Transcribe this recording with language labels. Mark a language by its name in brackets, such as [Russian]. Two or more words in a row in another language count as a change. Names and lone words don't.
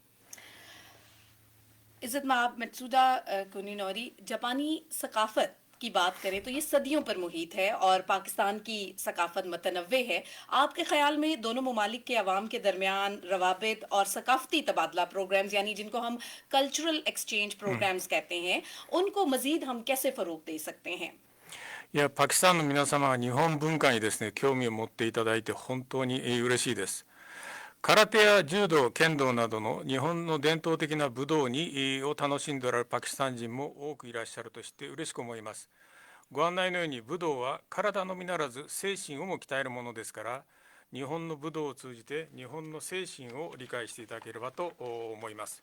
[Urdu] عزت مآب متسودا کونینوری، جاپانی ثقافت کی بات کریں تو یہ صدیوں پر محیط ہے اور پاکستان کی ثقافت متنوع ہے. آپ کے خیال میں دونوں ممالک کے عوام کے درمیان روابط اور ثقافتی تبادلہ پروگرامز، یعنی جن کو ہم [English] cultural exchange programs [Urdu] کہتے ہیں، ان کو مزید ہم کیسے فروغ دے سکتے ہیں؟ [Japanese] いや、パキスタンの皆様は日本文化にですね、興味を持っていただいて本当に嬉しいです。空手や柔道、剣道などの日本の伝統的な武道を楽しんでおられるパキスタン人も多くいらっしゃるとして嬉しく思います。ご案内のように武道は体のみならず精神をも鍛えるものですから、日本の武道を通じて日本の精神を理解していただければと思います。